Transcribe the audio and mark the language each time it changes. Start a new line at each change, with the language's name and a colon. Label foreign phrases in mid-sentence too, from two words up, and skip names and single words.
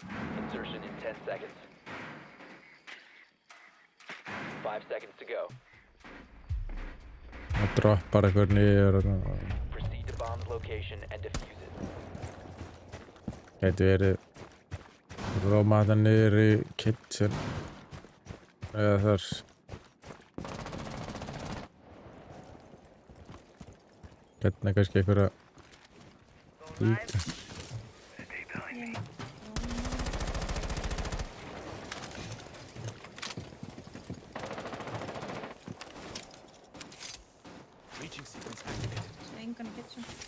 English: Insertion in 10 seconds. 5 seconds to go.
Icelandic: Það droppar eitthvað niður.
English: Proceed to bomb's location and defuse it.
Icelandic: Gæti verið róma þetta niður í kitchen. Eða þar. Hérna kannski einhverja líka.
English: Reaching sequence activated.
Icelandic: Engan í kitchen.